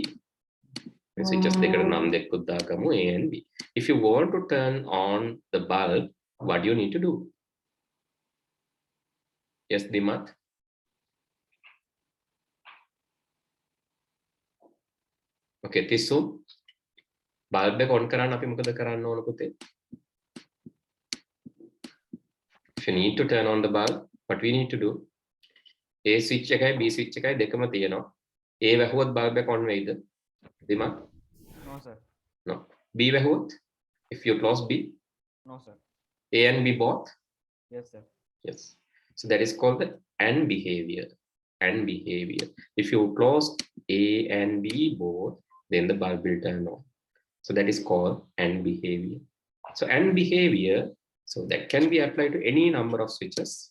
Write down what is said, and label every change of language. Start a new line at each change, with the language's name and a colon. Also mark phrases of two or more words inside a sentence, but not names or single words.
English: Switches A and B. If you want to turn on the bulb, what do you need to do? Yes, Dimat? Okay, Tisu.
Sinhala: Bulb එක on කරන්න අපි මොකද කරන්න ඕන පුතේ?
English: If you need to turn on the bulb, what we need to do?
Sinhala: A switch එකයි B switch එකයි දෙකම තියෙනවා. A වැහුවොත් bulb එක on වෙයිද? Dimat?
English: No, sir. No.
Sinhala: B වැහුවොත්?
English: If you close B? No, sir. A and B both? Yes, sir. Yes. So that is called the AND behavior. AND behavior. If you close A and B both, then the bulb will turn on. So that is called AND behavior. So AND behavior, so that can be applied to any number of switches.